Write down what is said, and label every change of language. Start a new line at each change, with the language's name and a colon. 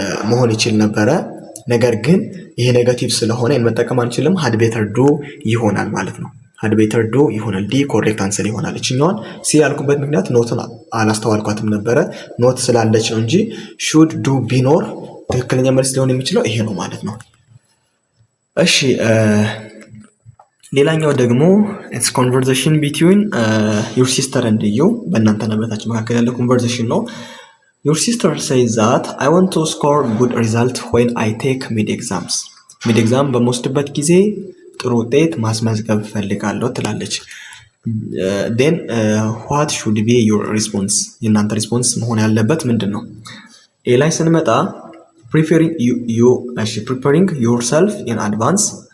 Amharic: መሆን ይችል ነበረ። ነገር ግን ይሄ ኔጋቲቭ ስለሆነ መጠቀም አንችልም። had better do ይሆናል ማለት ነው። had better do ይሆናል። ዲ ኮሬክት አንሰር ይሆናል። እቺኛውን ሲ ያልኩበት ምክንያት ኖትን አላስተዋልኳትም ነበረ። ኖት ስላለች ነው እንጂ should do ቢኖር ትክክለኛ መልስ ሊሆን የሚችለው ይሄ ነው ማለት ነው። እሺ
English: ሌላኛው ደግሞ it's conversation between your sister and you
Amharic: በእናንተና በታች መካከል ያለ
English: conversation ነው። Your sister says that I want to score good result when I take mid exams.
Amharic: mid exam በመወስድበት ጊዜ ጥሩ ውጤት ማስመዝገብ ፈልጋለሁ ትላለች።
English: then what should be your response?
Amharic: የእናንተ ሪስፖንስ መሆን ያለበት ምንድን ነው? ኤ ላይ ስንመጣ
English: preparing yourself in advance